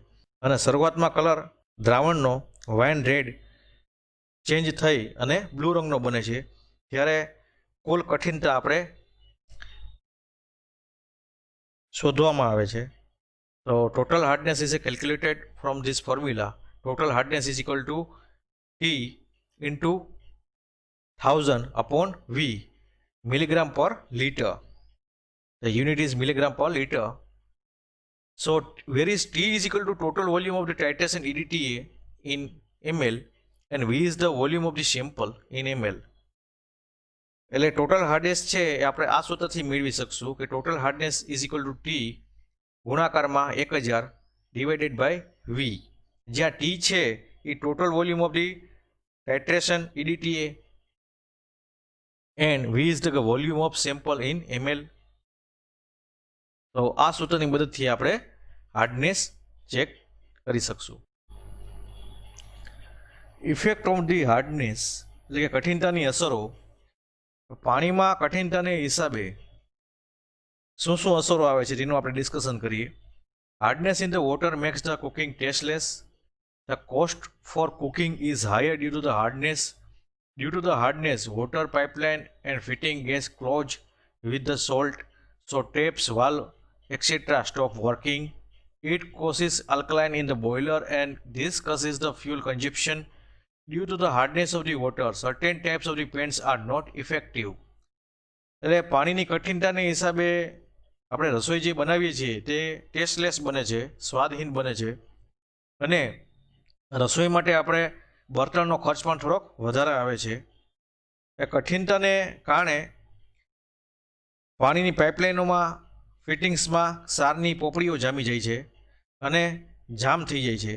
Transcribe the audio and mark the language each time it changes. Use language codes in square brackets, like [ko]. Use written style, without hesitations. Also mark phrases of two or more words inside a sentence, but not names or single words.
[gu] અને શરૂઆતમાં કલર દ્રાવણનો વાઇન રેડ ચેન્જ થઈ અને બ્લુ રંગનો બને છે. ત્યારે કુલ કઠિનતા આપણે શોધવામાં આવે છે. [en] તો total hardness is calculated from this formula. total hardness is equal to T into 1000 upon V milligram per liter. The unit is milligram per liter. So where is T is equal to total volume of the titration EDTA in ml and V is the volume of the sample in ml. [gu] એટલે [en] total hardness [gu] છે એ આપણે આ સૂત્રથી મેળવી શકશું કે [en] total hardness is equal to T [gu] ગુણાકારમાં 1000 [en] divided by V, [gu] જ્યાં T છે એ [en] total volume of the titration EDTA and V is the volume of sample in ml. [gu] તો આ સૂત્રની મદદથી આપણે [en] hardness check [gu] કરી શકશું. [en] effect of the hardness [gu] એટલે કે કઠિનતાની અસરો. પાણીમાં કઠિનતાને હિસાબે શું શું અસરો આવે છે તેનું આપણે ડિસ્કશન કરીએ. [en] hardness in the water makes the cooking tasteless. the cost for cooking is higher due to the hardness. Due to the hardness, water pipeline and fitting gas close with the salt, so taps, valve, etc. stop working. It causes alkaline in the boiler and this causes the fuel consumption. Due to the hardness of the water, certain types of the paints are not effective. [gu] એટલે પાણીની કઠિનતાને હિસાબે આપણે રસોઈ જે બનાવીએ છીએ તે ટેસ્ટલેસ બને છે, સ્વાદહીન બને છે અને રસોઈ માટે આપણે બર્તનનો ખર્ચ પણ થોડોક વધારે આવે છે. એ કઠિનતાને કારણે પાણીની પાઇપલાઇનોમાં ફિટિંગ્સમાં ક્ષારની પોપડીઓ જામી જાય છે અને જામ થઈ જાય છે.